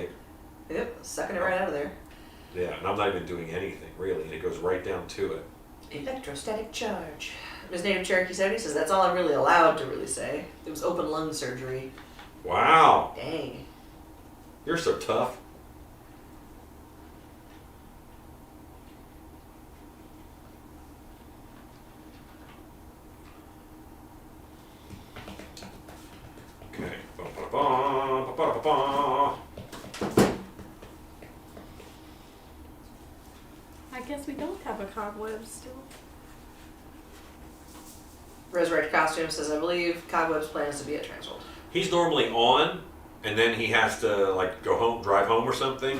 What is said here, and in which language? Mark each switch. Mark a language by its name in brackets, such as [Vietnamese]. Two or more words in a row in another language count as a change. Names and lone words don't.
[English] Yep, sucking it right out of there. yeah, and I'm not even doing anything really, and it goes right down to it. Electrostatic charge. His native Cherokee 70 says, that's all I'm really allowed to really say. It was open lung surgery. Wow, Dang. you're so tough. Okay. Ba-ba-ba, ba-ba-ba-ba. I guess we don't have a cobweb still. Resurrect Costume says, I believe Cobweb's plan is to be at Transworld. He's normally on, and then he has to like go home, drive home or something.